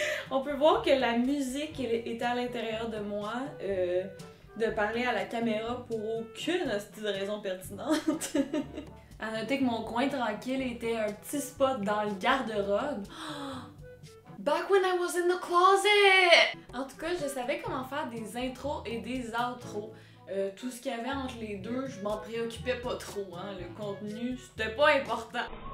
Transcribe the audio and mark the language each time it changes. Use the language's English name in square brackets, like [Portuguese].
[French] On peut voir que la musique est à l'intérieur de moi, de parler à la caméra pour aucune raison pertinente. À noter que mon coin tranquille était un petit spot dans le garde-robe. [English] Back when I was in the closet! [French] En tout cas, je savais comment faire des intros et des outros. Tout ce qu'il y avait entre les deux, je m'en préoccupais pas trop. Hein. Le contenu, c'était pas important.